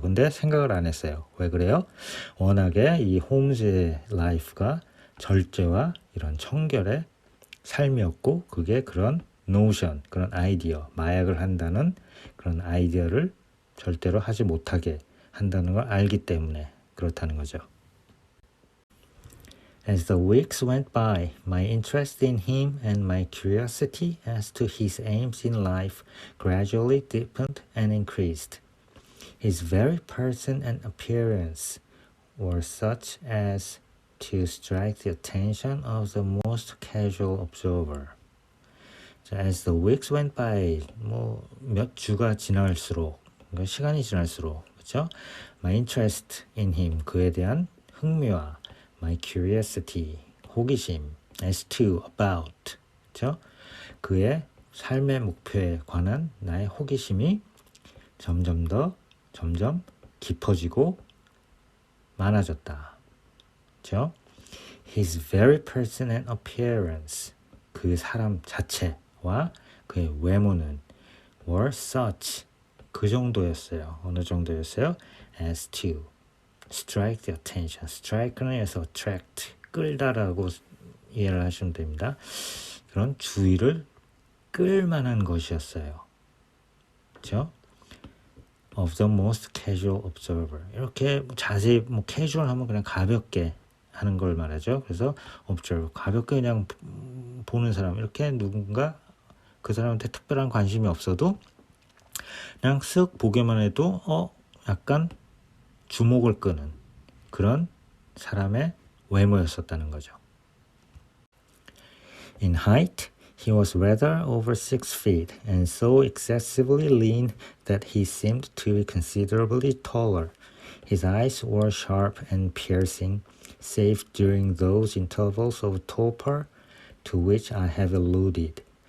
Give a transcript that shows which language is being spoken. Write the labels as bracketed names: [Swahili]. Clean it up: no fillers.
[Korean] 근데 생각을 안 했어요. 왜 그래요? 워낙에 이 홈즈의 라이프가 절제와 이런 청결의 삶이었고, 그게 그런 노션, 그런 아이디어, 마약을 한다는 그런 아이디어를 절대로 하지 못하게 한다는 걸 알기 때문에 그렇다는 거죠. [English] As the weeks went by, my interest in him and my curiosity as to his aims in life gradually deepened and increased. His very person and appearance were such as to strike the attention of the most casual observer. As the weeks went by, [Korean] 몇 주가 지날수록, 그러니까 시간이 지날수록, 그렇죠? [English] My interest in him, [Korean] 그에 대한 흥미와 [English] my curiosity, [Korean] 호기심, [English] as to, about, [Korean] 그렇죠? 그의 삶의 목표에 관한 나의 호기심이 점점 깊어지고 많아졌다. 그렇죠? [English] His very person and appearance, [Korean] 그 사람 자체와 그의 외모는 [English] were such, [Korean] 그 정도였어요. 어느 정도였어요? [English] as to strike the attention. [Korean] strike는 해서 attract, 끌다라고 이해를 하시면 됩니다. 그런 주의를 끌만한 것이었어요. 그렇죠? [English] of the most casual observer. [Korean] 이렇게 자세히 casual 하면 그냥 가볍게 하는 걸 말하죠. 그래서 observe, 가볍게 그냥 보는 사람, 이렇게 누군가 그 사람한테 특별한 관심이 없어도 그냥 쓱 보기만 해도 약간 주목을 끄는 그런 사람의 외모였었다는 거죠. [English] In height, he was rather over 6 feet and so excessively lean that he seemed to be considerably taller. His eyes were sharp and piercing, save during those intervals of torpor to which I have alluded.